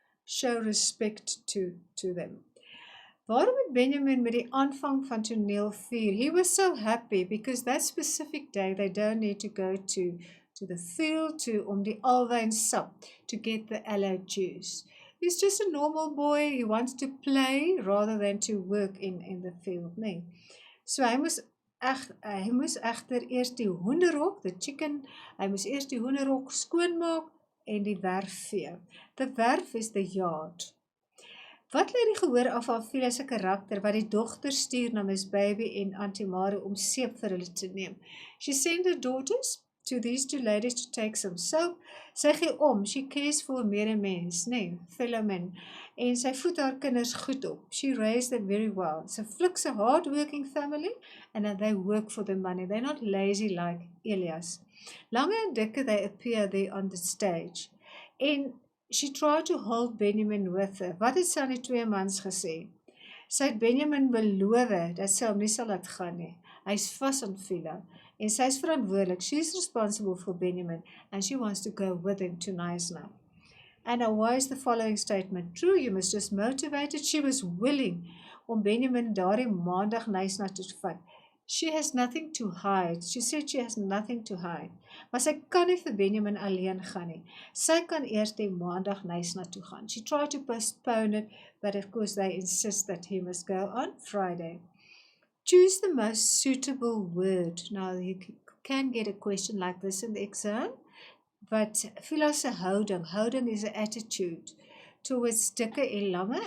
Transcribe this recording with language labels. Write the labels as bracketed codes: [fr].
[en] Show respect to them. [af] Waarom het Benjamin met die aanvang van toneel 4? [en] He was so happy because that specific day they don't need to go to to the field [af] om die alwyn sap [en] to get the aloe juice. He's just a normal boy. He wants to play rather than to work in the field, nee. [af] So hy moes egter eers die hoenderhok, hy moes eers die hoenderhok skoonmaak en die werf vee. [en] The werf is the yard. [af] Wat lei die gehoor af van Fila se karakter wat die dogter stuur na Miss Baby en Auntie Mary om seep vir hulle te neem? [en] She sent her daughters to these two ladies to take some soap. [af] Sy gee om, [en] she cares for [af] 'n medemens, nee, [en] fellow men, [af] en sy voed haar kinders goed op. [en] She raised them very well. So Flik's a hard-working family, and they work for the money. They're not lazy like Elias. Lange en dikke, they appear there on the stage. En she tried to hold Benjamin with her. [af] Wat het sy aan die 2 mans gesê? Sy het Benjamin beloof dat sy hom nie sal laat gaan nie. Hy's vas aan Fila. En sy is verantwoordelik. [en] She's responsible for Benjamin, and she wants to go with him to Knysna. And why is the following statement true? You must just motivate it. She was willing [af] om Benjamin daardie maandag Knysna toe te vat. [en] She has nothing to hide. She said she has nothing to hide. [af] Maar sy kan nie vir Benjamin alleen gaan nie. Sy kan eers die maandag Knysna toe gaan. [en] She tried to postpone it, but of course they insist that he must go on Friday. Choose the most suitable word. Now you can get a question like this in the exam, but [af] Fila se houding [en] is an attitude towards dikke en lange.